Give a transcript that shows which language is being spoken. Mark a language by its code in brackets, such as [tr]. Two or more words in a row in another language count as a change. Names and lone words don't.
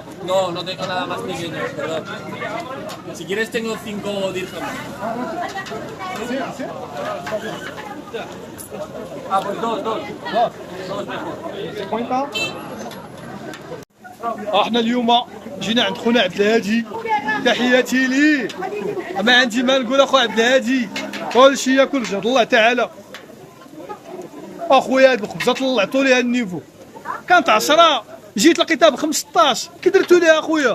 [es] No, no tengo nada más pequeño, perdón. Si quieres tengo 5 dirhams. Sí, sí. Ah, pues dos mejor. [ar] وين احنا اليوم جينا عند خونا عبد الهادي، تحياتي ليه. ما عندي ما نقول اخو عبد الهادي، كل شيء ياكل جد الله تعالى. اخويا هاد الخبزه طلعتوا ليها النيفو، كانت 10 جيت لقيتها ب 15، كي درتوا ليها اخويا؟